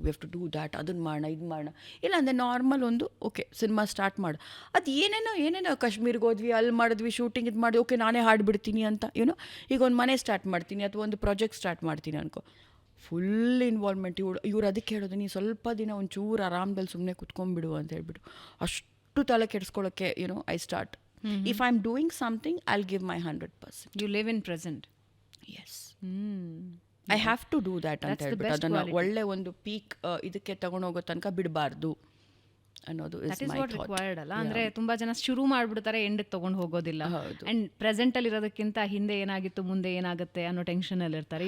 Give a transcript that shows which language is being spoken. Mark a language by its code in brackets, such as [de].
[en] we have to do that, [kn] ಅದನ್ನು ಮಾಡೋಣ, ಇದು ಮಾಡೋಣ. ಇಲ್ಲ ಅಂದರೆ ನಾರ್ಮಲ್ ಒಂದು ಓಕೆ ಸಿನಿಮಾ ಸ್ಟಾರ್ಟ್ ಮಾಡು, ಅದು ಏನೇನೋ ಕಾಶ್ಮೀರ್ಗೆ ಹೋದ್ವಿ, ಅಲ್ಲಿ ಮಾಡಿದ್ವಿ, ಶೂಟಿಂಗ್ ಇದು ಮಾಡಿ, ಓಕೆ ನಾನೇ ಹಾಡ್ಬಿಡ್ತೀನಿ ಅಂತ. ಈಗ ಒಂದು ಮನೆ ಸ್ಟಾರ್ಟ್ ಮಾಡ್ತೀನಿ ಅಥವಾ ಒಂದು ಪ್ರಾಜೆಕ್ಟ್ ಸ್ಟಾರ್ಟ್ ಮಾಡ್ತೀನಿ ಅನ್ಕೋ, ಫುಲ್ ಇನ್ವಾಲ್ವ್ಮೆಂಟ್. ಇವ್ರು ಅದಕ್ಕೆ ಹೇಳೋದು, ನೀನು ಸ್ವಲ್ಪ ದಿನ ಒಂಚೂರು ಆರಾಮದಲ್ಲಿ ಸುಮ್ಮನೆ ಕುತ್ಕೊಂಡ್ಬಿಡು ಅಂತ ಹೇಳ್ಬಿಟ್ಟು, ಅಷ್ಟು ತಲೆ ಕೆಡಿಸ್ಕೊಳ್ಳೋಕ್ಕೆ [en] I start. If I'm doing something, I'll give my 100%. You live in present. Yes. I have to do that [kn] ಅಂತ ಹೇಳ್ಬಿಟ್ಟು ಅದನ್ನು ಒಳ್ಳೆ ಒಂದು ಪೀಕ್ ಇದಕ್ಕೆ ತಗೊಂಡೋಗೋ ತನಕ ಬಿಡಬಾರ್ದು ಅನ್ನೋದು [en] That is what required ಅಲ್ಲ. [kn] ಅಂದರೆ ತುಂಬ ಜನ ಶುರು ಮಾಡಿಬಿಡ್ತಾರೆ, ಎಂಡಿಗೆ ತೊಗೊಂಡು ಹೋಗೋದಿಲ್ಲ. ಆ್ಯಂಡ್ ಪ್ರೆಸೆಂಟಲ್ಲಿ ಇರೋದಕ್ಕಿಂತ ಹಿಂದೆ ಏನಾಗಿತ್ತು ಮುಂದೆ ಏನಾಗುತ್ತೆ ಅನ್ನೋ ಟೆನ್ಷನಲ್ಲಿ ಇರ್ತಾರೆ.